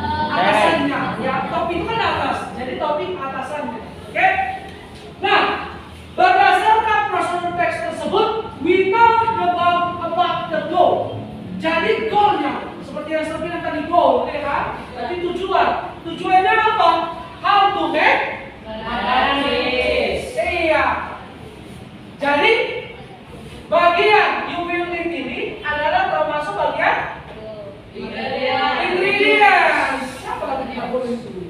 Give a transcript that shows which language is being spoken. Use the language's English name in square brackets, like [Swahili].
[Indonesian] Atasannya, ya topping itu kan atas, jadi topping atasannya. Oke? Nah, berdasarkan prosedur teks tersebut, [English] we know about the goal. [Indonesian] Jadi goalnya, seperti yang saya bilang tadi goal, ya kan? Jadi tujuannya apa? [English] How to make banana cheese. [Indonesian] Iya. Jadi bagian [English] you will need [Indonesian] ini adalah termasuk bagian ingredients. Siapa lagi tidak boleh itu?